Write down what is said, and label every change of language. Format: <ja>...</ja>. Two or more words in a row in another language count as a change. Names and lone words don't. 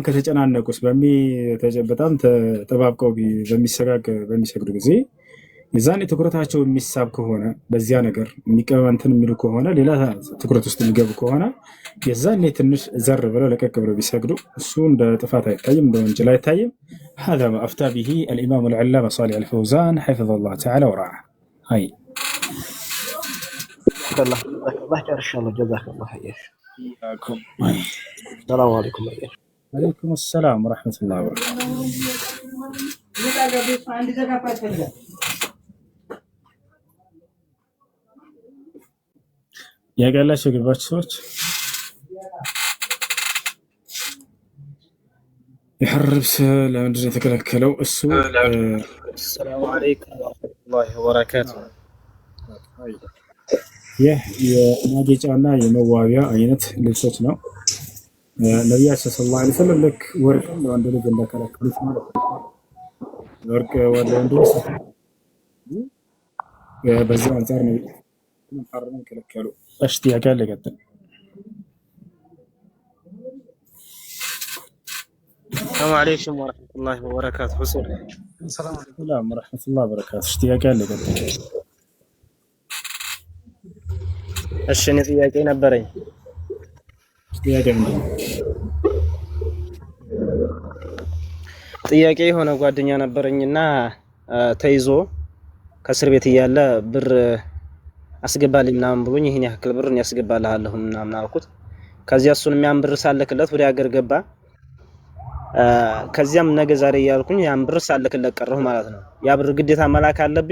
<am>ከተጨናነቁስ በጣም ተጠባብቀው በሚሰግዱ ጊዜ የዛኔ ትኩረታቸው የሚሳብ ከሆነ በዚያ ነገር የሚቀበንትን የሚሉ ከሆነ ሌላ ትኩረት ውስጥ የሚገቡ ከሆነ የዛኔ ትንሽ ዘር ብለው ለቀቅ ብለው ቢሰግዱ እሱ እንደ ጥፋት አይታይም፣ እንደ ወንጀል አይታይም።</am> <ar>هذا ما أفتى به الإمام العلامة صالح الفوزان حفظه الله تعالى ورعاه. هاي الله جزاك الله جزاك الله خير. إياكم. السلام عليكم. عليكم السلام ورحمة الله وبركاته.</ar> <am>ያጋላችሁ ግባችሁ ሰዎች يحرب ለምንድን ነው የተከለከለው? እሱ</am> <ar>السلام عليكم ورحمة الله وبركاته.</ar> <am>ይህ የማጌጫና የመዋቢያ አይነት ልብሶች ነው። ነቢያችን</am> <ar>صلى الله عليه وسلم</ar> <am>ልክ ወርቅን ለወንድ ልጅ እንደከለከሉት ማለት ነው። ወርቅ ወደ ወንድ ልጅ በዚህ አንጻር ነው ሐራም ከለከሉ። እሺ ጥያቄ አለ ቀጥል።</am> <ar>السلام عليكم ورحمة الله وبركاته. حسين. السلام عليكم. سلام ورحمة الله وبركاته።</ar> <am>እሺ ጥያቄ አለ ቀጥል። እሺ እኔ ጥያቄ ነበረኝ። ጥያቄ ምንድን ነው? ጥያቄ የሆነ ጓደኛ ነበረኝና ተይዞ ከእስር ቤት እያለ ብር አስገባልኝ ምናምን ብሎኝ ይሄን ያክል ብር እኔ ያስገባልሃለሁ ምናምን አልኩት። ከዚያ እሱን የሚያን ብር ሳልክለት ወደ ሀገር ገባ። ከዚያም ነገ ዛሬ እያልኩኝ ያን ብር ሳልክለት ቀረሁ ማለት ነው። ያ ብር ግዴታ መላክ አለብኝ?</am>